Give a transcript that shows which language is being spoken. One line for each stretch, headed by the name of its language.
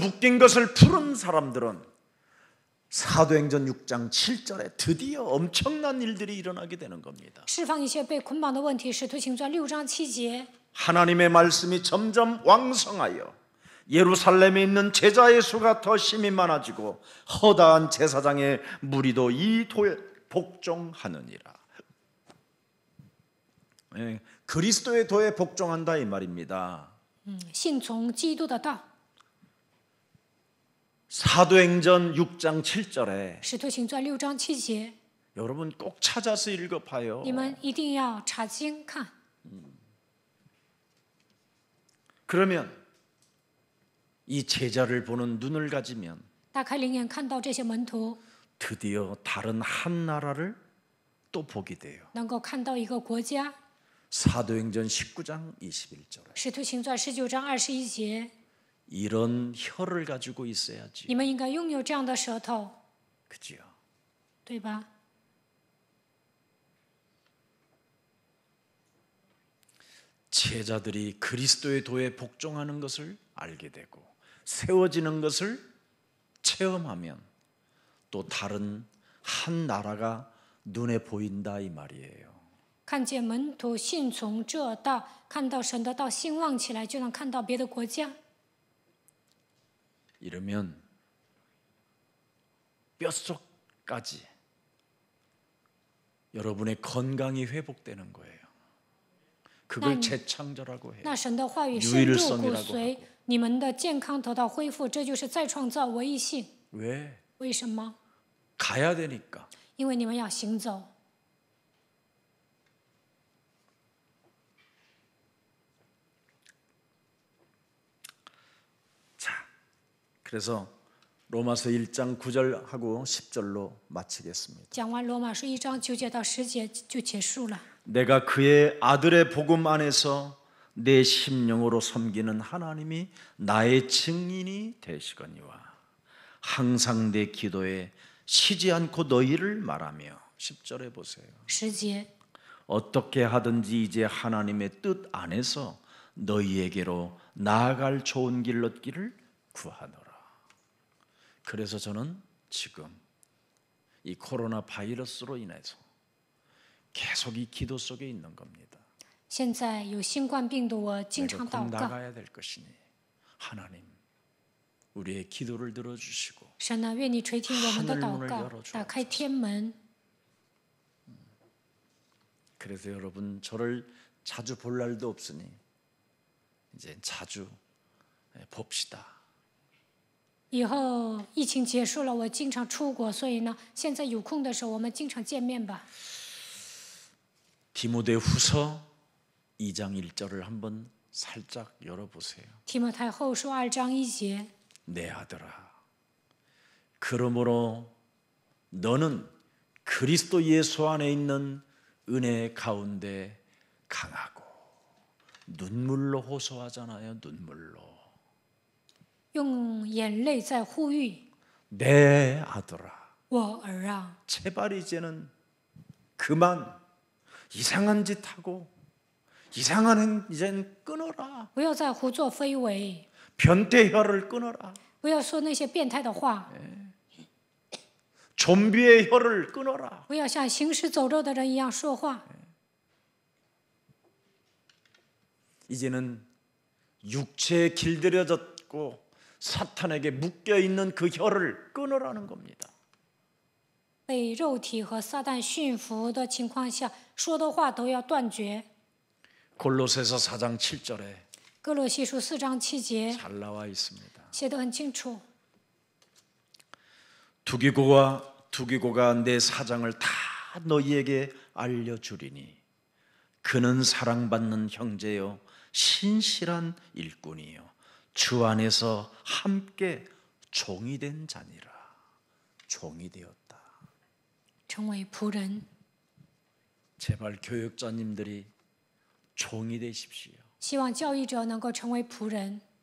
Korean: 묶인 것을 푸는 사람들은 사도행전 6장 7절에 드디어 엄청난 일들이 일어나게 되는 겁니다.
Chinese: 释放一些被捆绑的问题，使徒行传6章7节。
Korean: 하나님의 말씀이 점점 왕성하여 예루살렘에 있는 제자의 수가 더 심히 많아지고 허다한 제사장의 무리도 이 도에 복종하느니라. 네, 그리스도의 도에 복종한다 이 말입니다.
Chinese: 信从基督的道。
Korean: 사도행전 6장 7절에
Chinese: 使徒行传6章7节，
Korean: 여러분 꼭 찾아서 읽어봐요.
Chinese: 你们一定要查经看。
Korean: 그러면 이 제자를 보는 눈을 가지면
Chinese: 打开灵眼，看到这些门徒，
Korean: 드디어 다른 한 나라를 또 보게 돼요.
Chinese: 能够看到一个国家。
Korean: 사도행전 19장 21절에
Chinese: 使徒行传19章21节，
Korean: 이런 혀를 가지고 있어야지.
Chinese: 你们应该拥有这样的舌头，
Korean: 그지요?
Chinese: 对吧？
Korean: 제자들이 그리스도의 도에 복종하는 것을 알게 되고 세워지는 것을 체험하면 또 다른 한 나라가 눈에 보인다 이 말이에요.
Chinese: 看见门徒信从这道，看到神的道兴旺起来，就能看到别的国家。
Korean: 이러면 뼛속까지 여러분의 건강이 회복되는 거예요. 그걸 재창조라고 해요.
Chinese: 那神的话语深入骨
Korean: 유일성이라고
Chinese: 髓，你们的健康得到恢复，这就是再创造唯一性。
Korean: 왜?
Chinese: 为什么？
Korean: 가야 되니까.
Chinese: 因为你们要行走。
Korean: 자, 그래서 로마서 1장 9절하고 10절로 마치겠습니다.
Chinese: 讲完罗马书1章9节到10节就结束了。
Korean: 내가 그의 아들의 복음 안에서 내 심령으로 섬기는 하나님이 나의 증인이 되시거니와 항상 내 기도에 쉬지 않고 너희를 말하며 10절에 보세요.
Chinese: 10节，
Korean: 어떻게 하든지 이제 하나님의 뜻 안에서 너희에게로 나아갈 좋은 길 얻기를 구하노라. 그래서 저는 지금 이 코로나 바이러스로 인해서 계속 이 기도 속에 있는 겁니다.
Chinese: 现在有新冠病毒，我经
Korean: 내가
Chinese: 常
Korean: 곧
Chinese: 祷告，
Korean: 나가야 될 것이니 하나님 우리의 기도를 들어주시고
Chinese: 神啊，愿你垂听我们的
Korean: 하늘
Chinese: 祷
Korean: 문을
Chinese: 告，
Korean: 열어주옵소서
Chinese: 打开天门。
Korean: 그래서 여러분 저를 자주 볼 날도 없으니 이제 자주 봅시다.
Chinese: 以后疫情结束了，我经常出国，所以呢，现在有空的时候，我们经常见面吧。
Korean: 디모데후서 2장 1절을 한번 살짝 열어보세요.
Chinese: 提摩太后书2章1节，
Korean: 내 아들아, 그러므로 너는 그리스도 예수 안에 있는 은혜 가운데 강하고 눈물로 호소하잖아요. 눈물로.
Chinese: 用眼泪在呼吁
Korean: 내 아들아,
Chinese: 我儿啊，
Korean: 제발 이제는 그만 이상한 짓 하고 이상한 이젠 끊어라.
Chinese: 不要再胡作非为，
Korean: 변태혀를 끊어라.
Chinese: 不要说那些变态的话，
Korean: 좀비의 혀를 끊어라.
Chinese: 不要像行尸走肉的人一样说话。
Korean: 이제는 육체에 길들여졌고 붙잡고 사탄에게 묶여 있는 그 혀를 끊으라는 겁니다.
Chinese: 被肉体和撒旦驯服的情况下，说的话都要断绝。
Korean: 골로새서 4장 7절에
Chinese: 哥罗西书4章7节
Korean: 잘 나와 있습니다.
Chinese: 写得很清楚。
Korean: 두기고가 내 사장을 다 너희에게 알려주리니 그는 사랑받는 형제요 신실한 일꾼이요 주 안에서 함께 종이 된 자니라. 종이 되었다.
Chinese: 成为仆人，
Korean: 제발 교육자님들이 종이 되십시오.
Chinese: 希望教育者能够成为仆人，